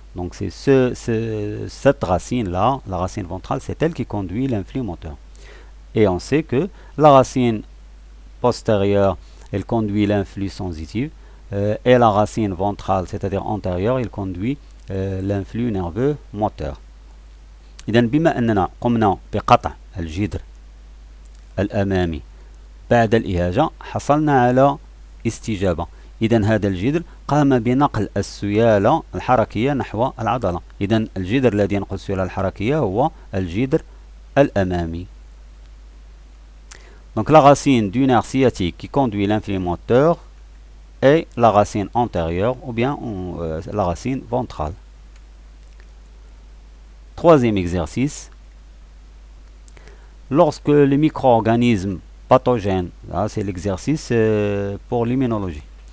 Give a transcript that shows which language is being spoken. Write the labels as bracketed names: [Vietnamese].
[French] Donc c'est cette racine-là, la racine ventrale, c'est elle qui conduit l'influx moteur. Et on sait que la racine postérieure, elle conduit l'influx sensitif et la racine ventrale, c'est-à-dire antérieure, elle conduit l'influx nerveux moteur. [Arabic] إذن بما أننا قمنا بقطع الجدر الأمامي بعد الإهاجة حصلنا على استجابة. إذن هذا الجدر قام بنقل السيالة الحركية نحو العضلة. إذن الجدر الذي ينقل السيالة الحركية هو الجدر الأمامي. [French] Donc la racine du nerf sciatique qui conduit l'influx moteur est la racine antérieure ou bien la racine ventrale. Troisième exercice. Lorsque les micro-organismes pathogènes, c'est l'exercice pour l'immunologie.